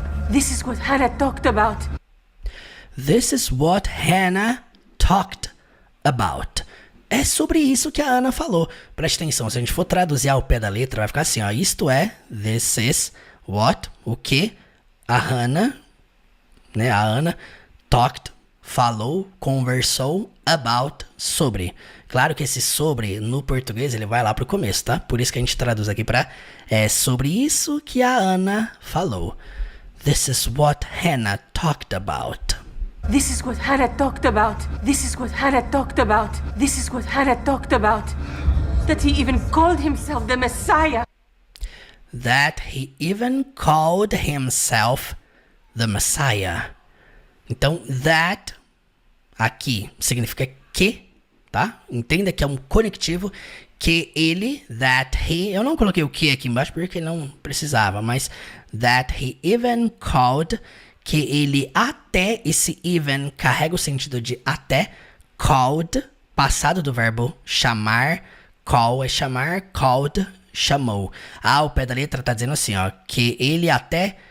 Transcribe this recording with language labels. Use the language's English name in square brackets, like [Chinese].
[English] This is what Hannah talked about. This is what Hannah talked about. [Portuguese] É sobre isso que a Ana falou. Preste atenção, se a gente for traduzir ao pé da letra, vai ficar assim, ó. Isto é, [English] this is what, [Portuguese] o que a Hannah, né, a Ana, talked, falou, conversou about, sobre. Claro que esse sobre, no português, ele vai lá pro começo, tá? Por isso que a gente traduz aqui pra sobre isso que a Ana falou. [English] This is what Hannah talked about. This is what Hannah talked about. This is what Hannah talked about. This is what Hannah talked about. That he even called himself the Messiah. That he even called himself the Messiah. [Portuguese] Então, that aqui significa que, tá? Entenda que é um conectivo, que ele, that he, eu não coloquei o que aqui embaixo porque não precisava, mas [English] that he even called, [Portuguese] que ele até, esse even carrega o sentido de até, called, passado do verbo chamar, call é chamar, called, chamou. Ao pé da letra tá dizendo assim, ó, que ele até